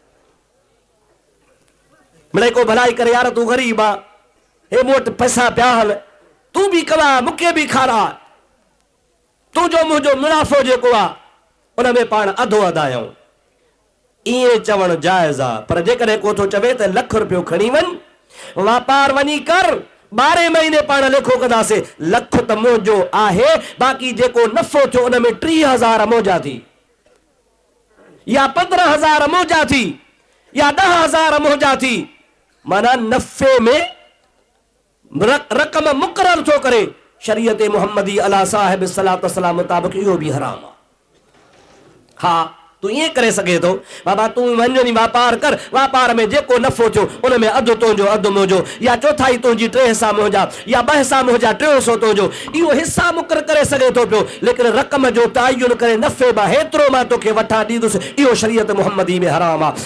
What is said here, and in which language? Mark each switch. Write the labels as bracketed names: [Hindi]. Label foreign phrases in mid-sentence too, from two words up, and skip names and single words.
[Sindhi] मिड़े को भलाई करे, यार तूं ग़रीब आहे, हे मूं वटि पैसा पिया हल, तूं बि कमा, मूंखे बि खारा, तुंहिंजो मुंहिंजो मुनाफ़ो जेको आहे उन में पाण अधो अधु आहियूं। ईअं चवणु जाइज़ आहे। पर जेकॾहिं को थो चवे त लख रुपयो खणी वञ, वापार वञी कर, 12 महीने पाण लेखो कंदासीं, लख त मुंहिंजो आहे, बाक़ी जेको नफ़ो थियो उन में 30,000 मौजा थी, या 15,000 मौजा थी, या 10,000 मौजा थी। माना नफ़े में रक़म मुक़रर थो करे। शरीयत मुहम्मदी अला साहिब सलात सलाम मुताबिक़ इहो बि हराम आहे। हाँ, तू ये करे सके तो बाबा, तू वञी वापार कर, वापार में जेको नफ़ो थियो उन में अधु तुंहिंजो अधु मुंहिंजो, या चौथाई तुंहिंजी 3 हिसा मुंहिंजा, या 2 हिसा मुंहिंजा, 300 तुंहिंजो। इहो हिसा मुक़रर करे सघे थो पियो, लेकिन रक़म जो तयन करे नफ़े मां हेतिरो मां तोखे वठां ॾींदुसि, इहो शरीयत मुहम्मदी में हराम आहे।